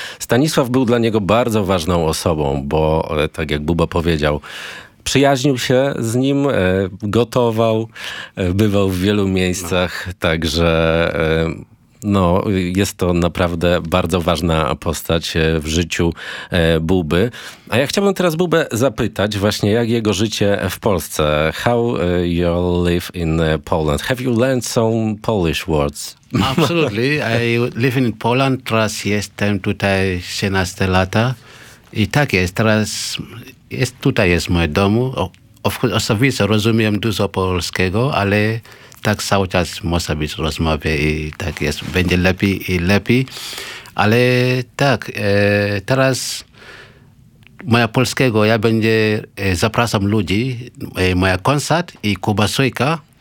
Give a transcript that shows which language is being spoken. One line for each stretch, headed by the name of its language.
Polish: Stanisław był dla niego bardzo ważną osobą, bo tak jak Buba powiedział, przyjaźnił się z nim, gotował, bywał w wielu miejscach, także no, jest to naprawdę bardzo ważna postać w życiu Buby. A ja chciałbym teraz Bubę zapytać właśnie, jak jego życie w Polsce?
English: How you live in Poland? Have you learned some Polish words? Absolutely. I live in Poland.
Polish: Teraz jestem tutaj 16 lata. I tak jest, teraz jest tutaj jest moje domu. Osobiście rozumiem dużo polskiego, ale tak cały czas muszę być rozmowy i tak jest, będzie lepiej i lepiej. Ale tak, teraz moja polskiego, ja będę zapraszam ludzi, moja koncert i Kuba Sojka.